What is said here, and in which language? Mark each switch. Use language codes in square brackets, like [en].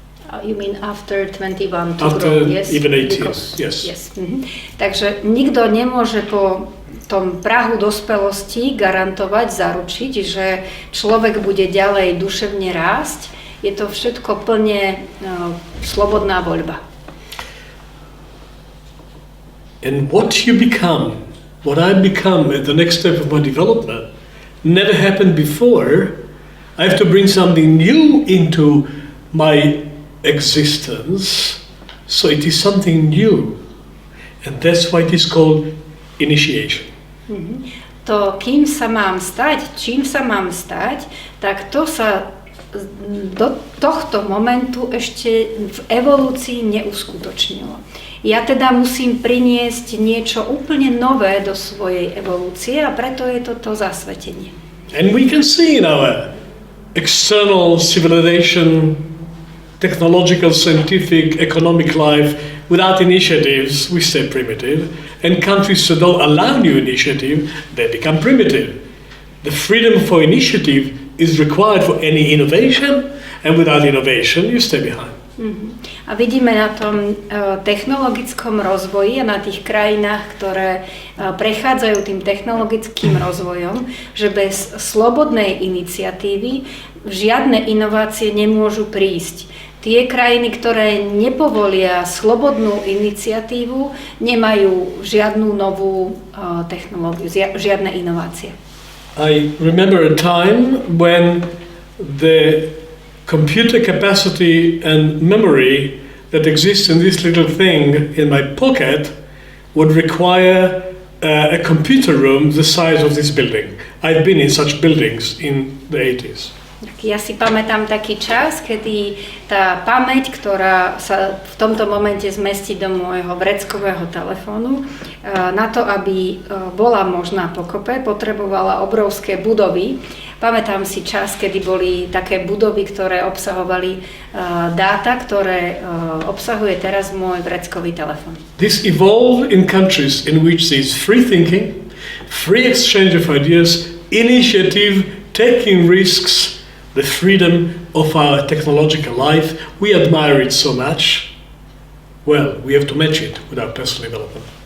[en] You mean after 21 to after grow, yes? Even 18, Because, yes. Mm-hmm. [sk] Takže nikto nemôže po tom prahu dospelosti garantovať, zaručiť, že človek bude ďalej duševne rásť. Je to všetko plne slobodná voľba. [en] And what you become, what I become at the next step of my development, never happened before. I have to bring something new into my existence, so it is something new. And that's why it is called initiation. [sk] To, kým sa mám stať, čím sa mám stať, tak to sa do tohto momentu ešte v evolúcii neuskutočnilo. Ja teda musím priniesť niečo úplne nové do svojej evolúcie a preto je to zasvetenie. [en] And we can see in our external civilization, technological, scientific, economic life, without initiatives, we stay primitive. And countries that don't allow new initiative, they become primitive. The freedom for initiative is required for any innovation, and without innovation, you stay behind. [sk] A vidíme na tom technologickom rozvoji a na tých krajinách, ktoré prechádzajú tým technologickým rozvojom, že bez slobodnej iniciatívy žiadne inovácie nemôžu prísť. Tie krajiny, ktoré nepovolia slobodnú iniciatívu, nemajú žiadnu novú technológiu, žiadne inovácie. [en] I remember a time when the computer capacity and memory that exists in this little thing in my pocket would require a computer room the size of this building. I've been in such buildings in the 80s. [sk] Ja si pamätám taký čas, kedy tá pamäť, ktorá sa v tomto momente zmestí do môjho vreckového telefónu, na to, aby bola možná pokope, potrebovala obrovské budovy. Pamätám si čas, kedy boli také budovy, ktoré obsahovali dáta, ktoré obsahuje teraz môj vreckový telefón. [en] This evolved in countries in which there is free thinking, free exchange of ideas, initiative, taking risks, the freedom of our technological life. We admire it so much. Well, we have to match it with our personal development.